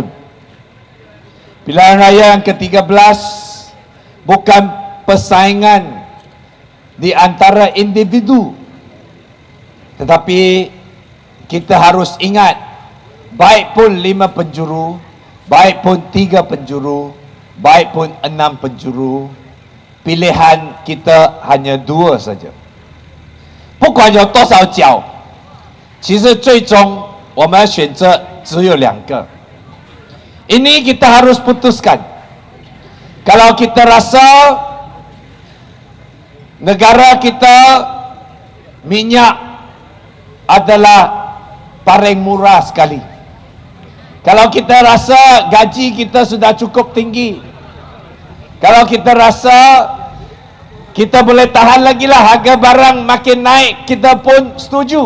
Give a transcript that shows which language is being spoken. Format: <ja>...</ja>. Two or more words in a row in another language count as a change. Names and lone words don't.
<ms>Pilihan raya yang ke-13 bukan persaingan di antara individu. Tetapi kita harus ingat, baik pun 5 penjuru, baik pun 3 penjuru, baik pun 6 penjuru, pilihan kita hanya 2 saja.</ms> <zh>不管有多少角，其实最终我们选择只有2个。</zh> <ms>Ini kita harus putuskan. Kalau kita rasa negara kita minyak adalah paling murah sekali, kalau kita rasa gaji kita sudah cukup tinggi, kalau kita rasa kita boleh tahan lagi lah harga barang makin naik, kita pun setuju.</ms>